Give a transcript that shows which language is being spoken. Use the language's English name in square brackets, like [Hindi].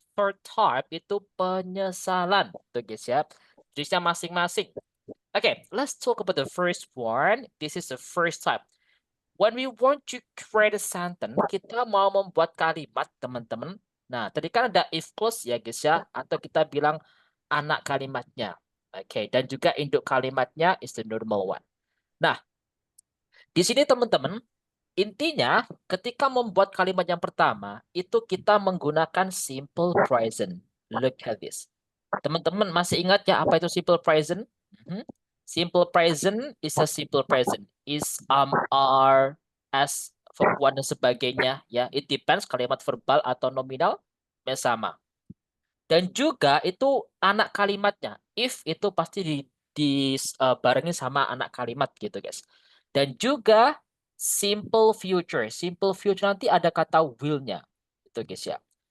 [English] Third type [Indonesian] itu penyesalan. Tuh guys ya. Jenisnya masing-masing. [English] Okay, let's talk about the first one. This is the first type. When we want to create a sentence, [Indonesian] kita mau membuat kalimat, teman-teman. Nah, tadi kan ada if clause ya guys ya. Atau kita bilang anak kalimatnya. Oke, dan juga induk kalimatnya [English] is the normal one. [Indonesian] Nah, di sini teman-teman, intinya ketika membuat kalimat yang pertama, itu kita menggunakan simple present. [English] Look at this. [Indonesian] Teman-teman masih ingat ya apa itu simple present? [English] Simple present is a simple present. Is, are, as, verb one dan sebagainya. [Indonesian] Ya, [English] it depends [Indonesian] kalimat verbal atau nominal sama. Dan juga itu anak kalimatnya. If itu pasti dibarengin sama anak kalimat gitu guys. Dan juga simple future. Simple future nanti ada kata will-nya. Itu guys ya.